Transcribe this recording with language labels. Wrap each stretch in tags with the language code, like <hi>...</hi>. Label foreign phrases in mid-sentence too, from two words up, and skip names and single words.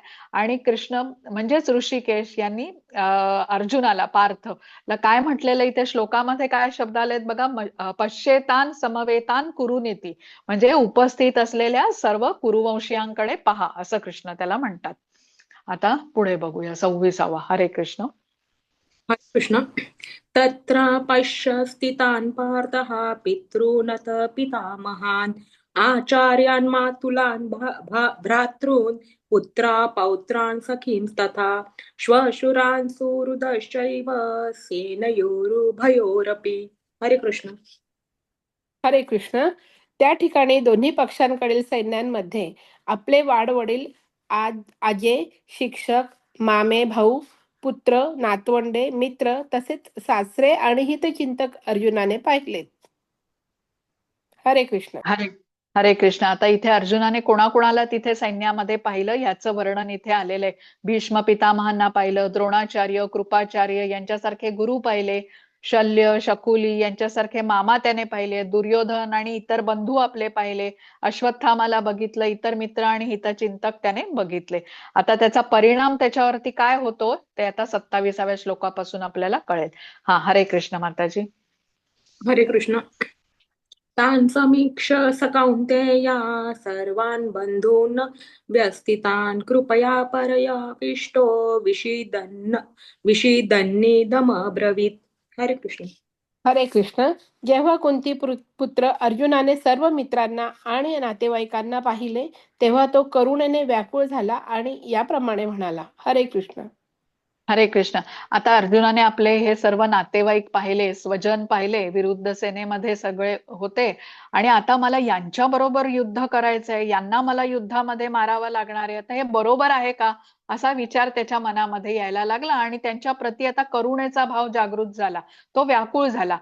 <mr>आणि कृष्ण म्हणजेच ऋषिकेश यांनी अर्जुनाला, पार्थ ला काय म्हटलेलं इथे श्लोकामध्ये काय शब्द आलेत बघा,</mr> <sa>पश्येतान समवेतान कुरुनीती,</sa> <mr>म्हणजे उपस्थित असलेल्या सर्व कुरुवंशीयांकडे पहा, असं कृष्ण त्याला म्हणतात. आता पुढे बघूया 26वा. हरे कृष्ण. हरे कृष्ण.</mr> <sa>तत्र पश्य स्थितान् पार्थः पितॄनथ पितामहान् आचार्यान् मातुलान् भ्रातॄन् पुत्रा पौत्रान् सखींस्तथा श्वशुरान् सुहृदश्चैव सेनयोरुभयोरपि.</sa> <mr>हरे कृष्ण. हरे कृष्ण. त्या ठिकाणी दोन्ही पक्षांकडील सैन्यांमध्ये आपले वाडवडील, आजे, शिक्षक, मामे, भाऊ, पुत्र, नातवंडे, मित्र तसेच सासरे आणि हितचिंतक अर्जुनाने पाहिलेत. हरे कृष्ण. हरे हरे कृष्ण. आता इथे अर्जुनाने कोणाकोणाला तिथे सैन्यामध्ये पाहिलं याचं वर्णन इथे आलेलं आहे. भीष्म पितामहांना पाहिलं, द्रोणाचार्य, कृपाचार्य यांच्यासारखे गुरु पाहिले, शल्य, शकुली यांच्यासारखे मामा त्याने पाहिले, दुर्योधन आणि इतर बंधू आपले पाहिले, अश्वत्थामाला बघितलं, इतर मित्र आणि हितचिंतक त्याने बघितले. आता त्याचा परिणाम त्याच्यावरती काय होतो ते आता 27व्या श्लोकापासून आपल्याला कळेल. हा, हरे कृष्ण माताजी. हरे कृष्ण.</mr> <sa>तान् समीक्ष स कौन्तेय सर्वान् बन्धून् व्यस्थितान् कृपया परयाविष्टो विषीदन्निदमब्रवीत्.</sa> <mr>हरे कृष्ण. हरे कृष्ण. जेव्हा कुंती पुत्र अर्जुनाने सर्व मित्रांना आणि नातेवाईकांना पाहिले, तेव्हा तो करुणेने व्याकुळ झाला आणि याप्रमाणे म्हणाला. हरे कृष्ण. हरे कृष्ण. आता अर्जुनाने आपले हे सर्व नातेवाईक पाहिले, स्वजन पाहिले, विरुद्ध सेनेमध्ये सगळे होते, आणि आता मला यांच्या बरोबर युद्ध करायचंय, यांना मला युद्धामध्ये मारावं लागणार आहे, आता हे बरोबर आहे का, असा विचार त्याच्या मनामध्ये यायला लागला. आणि त्यांच्या प्रती आता करुणेचा भाव जागृत झाला, तो व्याकुळ झाला.</mr>